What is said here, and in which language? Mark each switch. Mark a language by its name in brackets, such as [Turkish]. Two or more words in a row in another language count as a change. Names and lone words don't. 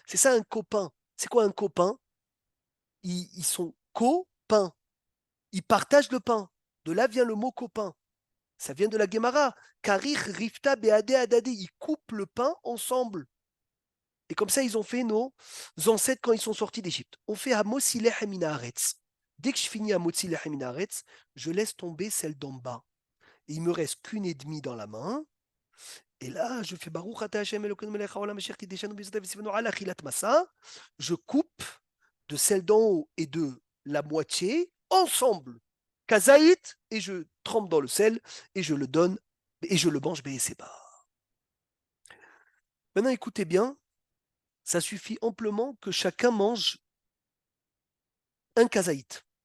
[French] C'est ça un copain. C'est quoi un copain? Ils sont copains. Ils partagent le pain. De là vient le mot copain. Ça vient de la Gemara. [Aramaic] כריך ריפתא בהדי הדדי. [French] Ils coupent le pain ensemble. Et comme ça, ils ont fait nos ancêtres quand ils sont sortis d'Égypte. On fait [Hebrew] המוציא לחם מן הארץ. [French] Dès que je finis [Hebrew] המוציא לחם מן הארץ, [French] je laisse tomber celle d'en bas. Et il me reste qu'une et demie dans la main. Et là, je fais [Hebrew] ברוך אתה ה' אלוקינו מלך העולם אשר קדשנו במצוותיו וצוונו על אכילת מצה. [French] Je coupe de celle d'en haut et de la moitié ensemble. Kazaït, et je trempe dans le sel et je le donne et je le mange Be'eseba. Maintenant, écoutez bien. Ça suffit amplement que chacun mange un kazaït.